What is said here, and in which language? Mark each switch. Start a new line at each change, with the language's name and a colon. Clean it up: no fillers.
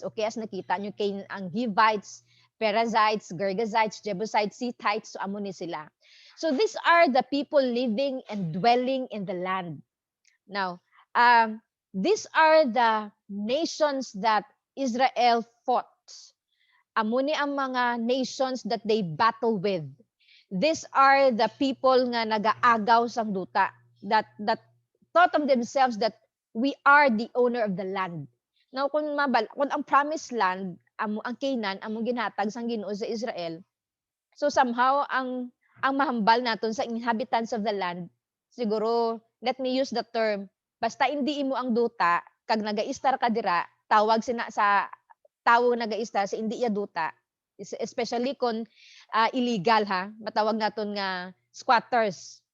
Hiligaynon: Okay, as nakita nyo, ang Hivites, Perizzites, Girgazites, Jebusites, Hittites, so amo ni sila.
English: So these are the people living and dwelling in the land. Now, these are the nations that Israel fought.
Hiligaynon: Amo ni ang mga
English: nations that they battle with. These are the people
Hiligaynon: nga nagaagaw sang duta
English: that thought of themselves that we are the owner of the land.
Hiligaynon: Now kung ang promised land ang Canaan among ginhatag sang Ginoo sa Israel. So somehow ang mahambal naton sa inhabitants of the land, siguro
English: let me use the term,
Hiligaynon: basta hindi imo ang duta kag nagaistar ka dira, tawag sina sa tawo nagaistar sa hindi ya duta, especially kung illegal matawag naton nga squatters.